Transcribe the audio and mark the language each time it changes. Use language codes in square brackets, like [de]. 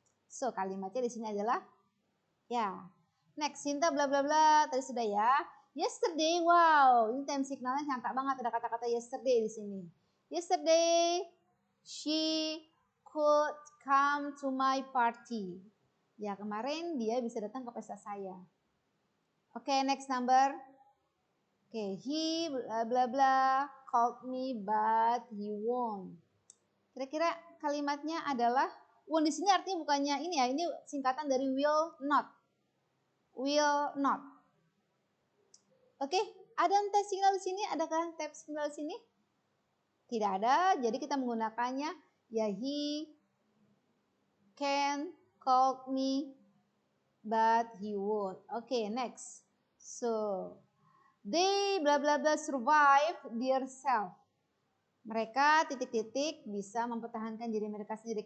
[id] So kalimatnya di sini adalah Next, Cinta bla bla bla tadi sudah ya. Yesterday, wow, ini time signalnya nyata banget, ada kata-kata yesterday di sini. [en] Yesterday she could come to my party. [id] Ya, kemarin dia bisa datang ke pesta saya. Oke, [en] next number. Oke, he bla bla bla called me but he won't. [id] Kira-kira kalimatnya adalah won't di sini artinya bukannya ini ya, ini singkatan dari will not. [en] Will not. [id] Oke, ada tab signal di sini? Adakah tab signal di sini? Tidak ada, jadi kita menggunakannya ya [en] he can call me but he won't. [id] Oke, next. [en] So, they bla bla bla survive their self. [id] Mereka titik-titik bisa mempertahankan diri mereka sendiri.